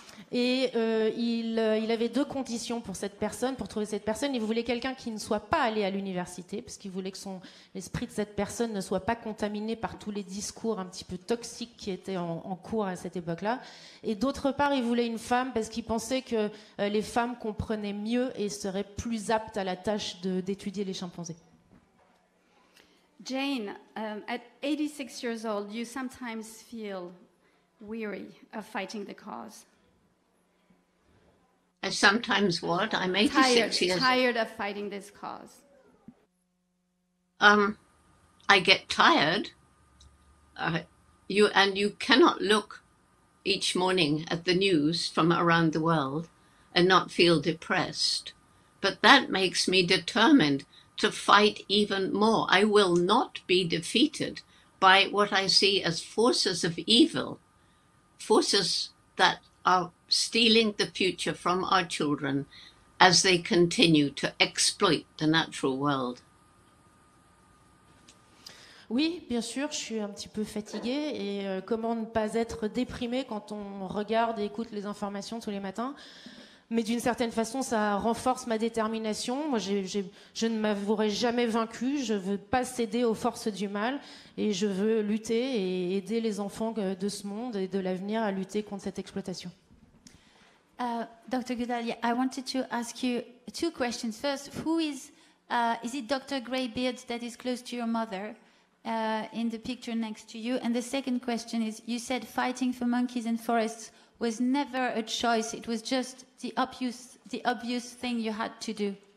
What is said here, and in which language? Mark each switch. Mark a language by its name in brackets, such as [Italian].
[French] Et il avait deux conditions pour cette personne, pour trouver cette personne. Il voulait quelqu'un qui ne soit pas allé à l'université, parce qu'il voulait que l'esprit de cette personne ne soit pas contaminé par tous les discours un petit peu toxiques qui étaient en cours à cette époque-là. Et d'autre part, il voulait une femme, parce qu'il pensait que les femmes comprenaient mieux et seraient plus aptes à la tâche d'étudier les chimpanzés. [English] Jane, at 86 years old, you sometimes feel weary of fighting the cause. I sometimes what? I'm 86 years old. Tired of fighting this cause. I get tired. You cannot look each morning at the news from around the world and not feel depressed. But that makes me determined to fight even more. I will not be defeated by what I see as forces of evil, forces that are stealing the future from our children as they continue to exploit the natural world. [French] Oui, bien sûr, je suis un petit peu fatiguée et comment ne pas être déprimée quand on regarde et écoute les informations tous les matins. Mais d'une certaine façon, ça renforce ma détermination. Moi, je ne m'avouerai jamais vaincue. Je ne veux pas céder aux forces du mal. Et je veux lutter et aider les enfants de ce monde et de l'avenir à lutter contre cette exploitation. [English] Dr. Goodall, I wanted to ask you two questions. First, who is it Dr. Greybeard that is close to your mother in the picture next to you? And the second question is, you said fighting for monkeys in forests was never a choice. It was just the obvious thing you had to do.